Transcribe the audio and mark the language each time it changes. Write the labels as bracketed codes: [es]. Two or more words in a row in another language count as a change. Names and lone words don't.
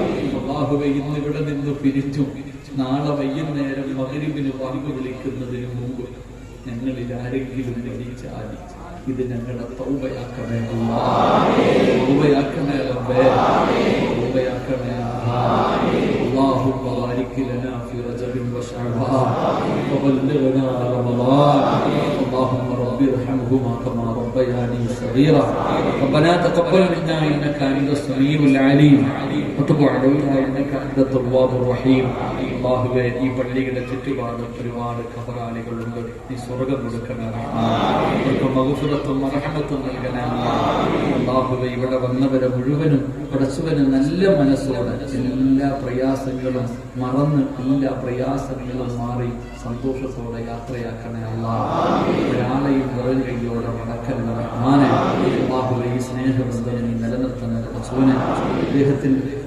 [ml] അല്ലാഹുവേ ഇന്ന് ഇവിടെ നിന്ന് പിരിച്ചു നാളെ വൈകുന്നേരം മഗ്‌രിബിന് വാങ്ക് വിളിക്കുന്നതിന് മുമ്പ് ഞങ്ങളിൽ ആരെങ്കിലും ജനിച്ചാൽ ഇത് ഞങ്ങളുടെ തൗബയാക്കണേ അല്ലാഹ്. തൗബയാക്കണേ റബ്ബേ, തൗബയാക്കണേ അല്ലാഹ്. [ar] اللهم بارك لنا في رجب وشعبان وبلغنا رمضان. اللهم رب ارحمهما كما ربياني ربياني صغيرا ربنا تقبل منا إنك أنت السميع العليم وتب علينا إنك أنت التواب الرحيم [ml] അല്ലാഹുവേ ഈ പള്ളിയുടെ ചുറ്റുപാട് ഒരുപാട് ഖബറാളികളുണ്ട് നീ സ്വർഗ്ഗം കൊടുക്കണേ അവർക്ക് മഗ്ഫിറത്തും റഹ്മത്തും നൽകണേ അല്ലാഹുവേ ഇവിടെ വന്നവരെ മുഴുവനും പടച്ചവന് നല്ല മനസ്സോടെ എല്ലാ പ്രയാസങ്ങളും മറന്ന് എല്ലാ പ്രയാസങ്ങളും മാറി സന്തോഷത്തോടെ യാത്രയാക്കണേ അല്ലാഹ് ഒരാളെയും വെറും കൈയോടെ മടക്കല്ല റഹ്മാനെ അല്ലാഹുവേ ഈ സ്നേഹബന്ധം നീ നിലനിർത്തണേ പടച്ചവനെ അദ്ദേഹത്തിന്